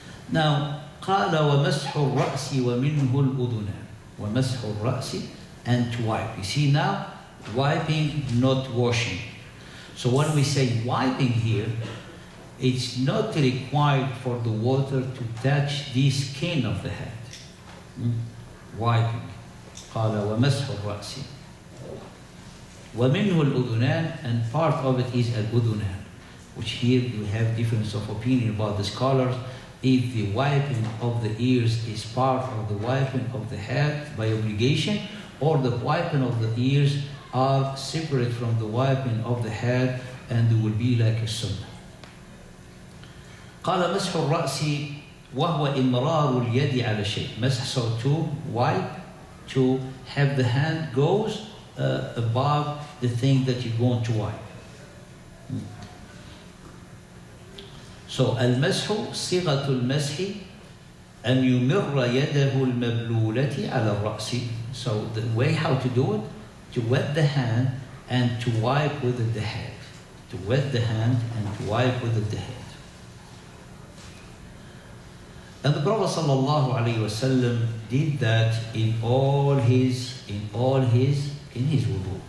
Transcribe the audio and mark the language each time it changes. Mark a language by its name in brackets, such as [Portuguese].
[English] Now, [Arabic] قال ومسح الرأس ومنه الأذنان ومسح الرأس, [English] and to wipe. You see now, wiping, not washing. So when we say wiping here, it's not required for the water to touch the skin of the head. Wiping. [Arabic] قال ومسح الرأس ومنه الأذنان, [English] and part of it is الأذنان, which here we have difference of opinion about the scholars. If the wiping of the ears is part of the wiping of the head by obligation, or the wiping of the ears are separate from the wiping of the head and they will be like a sunnah. [Arabic] قال مسح الرأس وهو إمرار اليد على شيء. [English] مسح, so to wipe, to have the hand goes above the thing that you're going to wipe. [Arabic] So المسح صيغة المسح أن يمر يده المبلولة على الرأس. [English] So the way how to do it, to wet the hand and to wipe with the head. To wet the hand and to wipe with the head. And the Prophet ﷺ did that in his wudu.